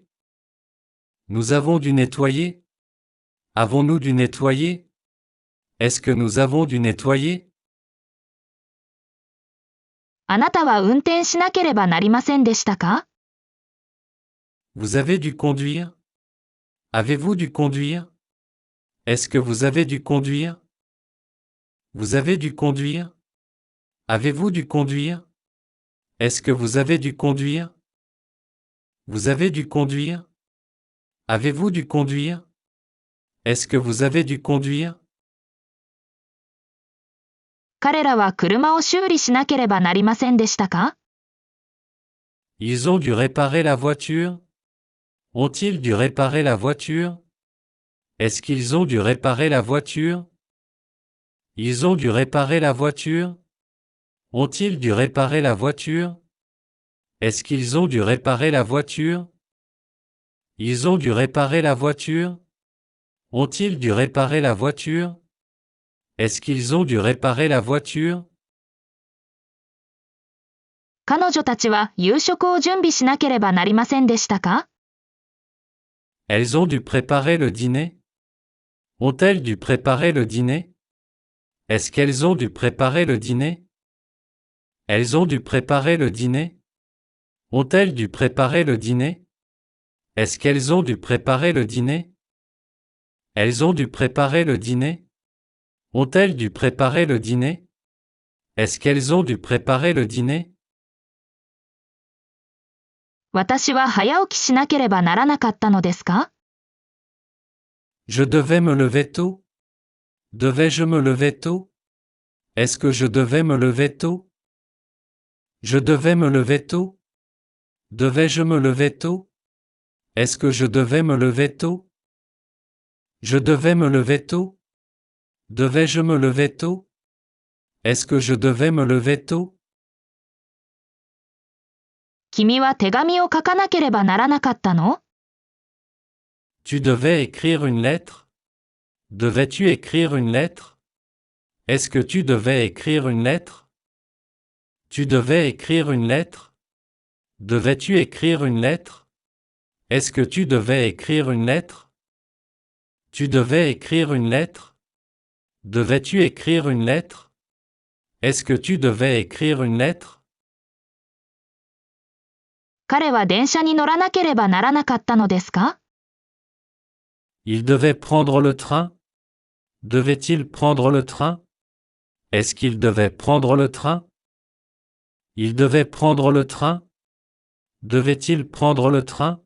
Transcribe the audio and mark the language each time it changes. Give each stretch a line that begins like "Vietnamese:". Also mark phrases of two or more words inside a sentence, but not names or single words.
French: Nous avons dû nettoyer? Avons-nous dû nettoyer? Est-ce que nous avons dû nettoyer?
Japanese: あなたは運転しなければなりませんでしたか？
French: Vous avez dû conduire? Avez-vous dû conduire? Est-ce que vous avez dû conduire? Vous avez dû conduire? Avez-vous dû conduire? Est-ce que vous avez dû conduire? Vous avez dû conduire? Avez-vous dû conduire? Est-ce que vous avez dû conduire?
Japanese: 彼らは車を修理しなければなりませんでしたか？
French: Ils ont dû réparer la voiture? Ont-ils dû réparer la voiture? Est-ce qu'ils ont dû réparer la voiture? Ils ont dû réparer la voiture? Ont-ils dû réparer la voiture? Est-ce qu'ils ont dû réparer la voiture? Ils ont dû réparer la voiture? Ont-ils dû réparer la voiture? Est-ce qu'ils ont dû réparer la voiture?
Japanese: 彼女たちは夕食を準備しなければなりませんでしたか？
French: Elles ont dû préparer le dîner? Ont-elles dû préparer le dîner? Est-ce qu'elles ont dû préparer le dîner? Elles ont dû préparer le dîner? Ont-elles dû préparer le dîner? Est-ce qu'elles ont dû préparer le dîner? Elles ont dû préparer le dîner? Ont-elles dû préparer le dîner? Est-ce qu'elles ont dû préparer le dîner?
Japanese: 私は早起きしなければならなかったのですか？
French: Je devais me lever tôt? Devais-je me lever tôt? Est-ce que je devais me lever tôt? Je devais me lever tôt? Devais-je me lever tôt? Est-ce que je devais me lever tôt? Je devais me lever tôt? Devais-je me lever tôt? Est-ce que je devais me lever tôt?
Japanese: 君は手紙を書かなければならなかったの？
French: Tu devais écrire une lettre? Devais-tu écrire une lettre? Est-ce que tu devais écrire une lettre? Tu devais écrire une lettre? Devais-tu écrire une lettre? Est-ce que tu devais écrire une lettre? Tu devais écrire une lettre? Devais-tu écrire une lettre? Est-ce que tu devais écrire une lettre?
Japanese: 彼は電車に乗らなければならなかったのですか？
French: Il devait prendre le train? Devait-il prendre le train? Est-ce qu'il devait prendre le train? Il devait prendre le train? Devait-il prendre le train?